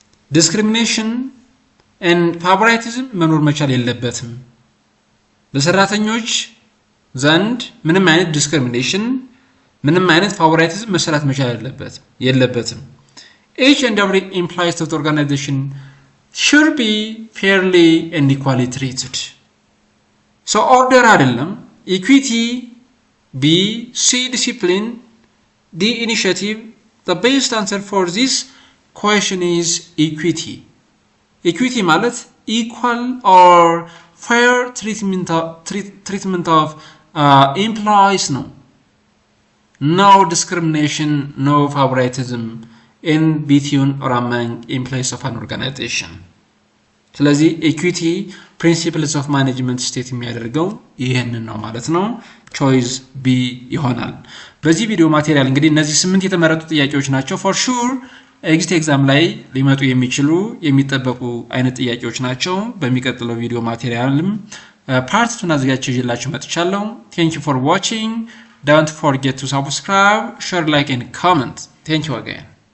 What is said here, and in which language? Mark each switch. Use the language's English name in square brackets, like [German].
[Amharic] ዲስክሪሚኔሽን ኤንድ ፋቮራይቲዝም መኖር መቻል የለበትም። በሰራተኞች ዘንድ ምንም አይነት ዲስክሪሚኔሽን ምንም አይነት ፋቮራይቲዝም መሰራት መቻል የለበትም። [English] Each and every employee of the organization should be fairly and equally treated. So order [Amharic] አይደለም [English] equity, B, C discipline, D initiative. The best answer for this question is equity. Equity [Amharic] ማለት [English] equal or fair treatment of employees ነው. No discrimination, no favoritism in between or among employees of an organization. [Amharic] ስለዚህ ኢኩዊቲ ፕሪንሲፕልስ ኦፍ ማኔጅመንት ስቴት የሚያደርገው ይህንን ነው ማለት ነው። ቾይስ ቢ ይሆናል። በዚህ ቪዲዮ ማቴሪያል እንግዲህ እነዚህ 8 የተመረጡ ጥያቄዎች ናቸው። ፎር ሹር ኤግዚት ኤግዛም ላይ ሊመጡ የሚችሉ የሚጠበቁ አይነት ጥያቄዎች ናቸው። በሚቀጥለው ቪዲዮ ማቴሪያልም ፓርት 2 አዘጋጅቼላችሁ መጥቻለሁ። ቴንክ ዩ ፎር ዋቺንግ. [English] Don't forget to subscribe, share, like and comment. Thank you again.